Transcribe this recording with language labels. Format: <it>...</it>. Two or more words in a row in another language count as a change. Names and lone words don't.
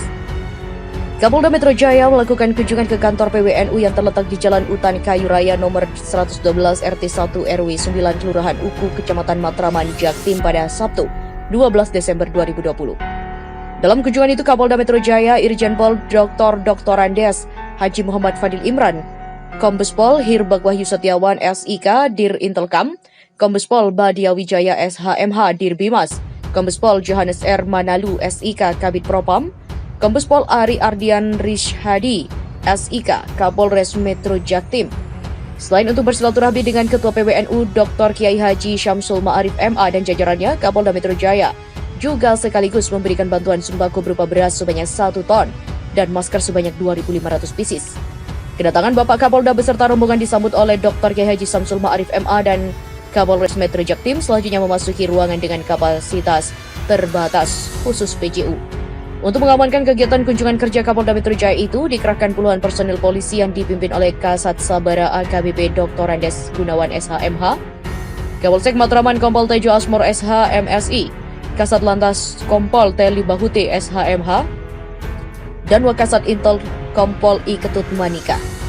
<id>Kapolda Metro Jaya melakukan kunjungan ke kantor PWNU yang terletak di Jalan Utan Kayu Raya nomor 112 RT 1 RW 9 Kelurahan Uku, Kecamatan Matraman, Jaktim pada Sabtu 12 Desember 2020. Dalam kunjungan itu, Kapolda Metro Jaya Irjen Pol Dr. Andes Haji Muhammad Fadil Imran, Kombes Pol Hirbak Wahyu Setiawan SIK Dir Intelkam, Kombes Pol Badia Wijaya SHMH Dir Bimas, Kombes Pol Johannes R. Manalu SIK Kabid Propam, Kombes Pol Ari Ardian Rishhadi SIK Kapolres Metro Jaktim. Selain untuk bersilaturahmi dengan Ketua PWNU Dr. Kiai Haji Syamsul Ma'arif MA dan jajarannya, Kapolda Metro Jaya juga sekaligus memberikan bantuan sembako berupa beras sebanyak 1 ton dan masker sebanyak 2.500 pieces. Kedatangan Bapak Kapolda beserta rombongan disambut oleh Dr. Kiai Haji Syamsul Ma'arif MA dan Kapolres Metro Jaktim, selanjutnya memasuki ruangan dengan kapasitas terbatas khusus PJU. Untuk mengamankan kegiatan kunjungan kerja Kapolda Metro Jaya itu, dikerahkan puluhan personil polisi yang dipimpin oleh Kasat Sabara AKBP Dr. Andes Gunawan SHMH, Kapolsek Matraman Kompol Tejo Asmor SH MSI, Kasat Lantas Kompol Teli Bahute SHMH, dan Wakasat Intel Kompol I Ketut Manika.</id>